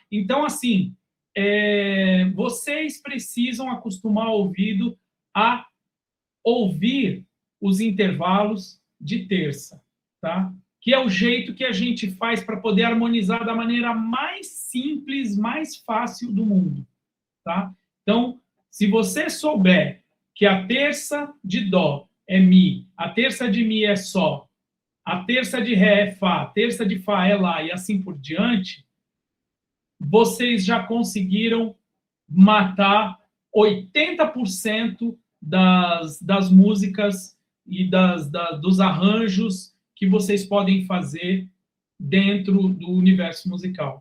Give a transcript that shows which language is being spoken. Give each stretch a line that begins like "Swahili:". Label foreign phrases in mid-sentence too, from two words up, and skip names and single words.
Portuguese: Então, assim, vocês precisam acostumar o ouvido a ouvir os intervalos de terça, tá? Que é o jeito que a gente faz para poder harmonizar da maneira mais simples, mais fácil do mundo, tá? Então, se você souber que a terça de dó é mi, a terça de mi é sol, a terça de ré é fá, a terça de fá é lá e assim por diante, vocês já conseguiram matar 80% das músicas e dos arranjos que vocês podem fazer dentro do universo musical.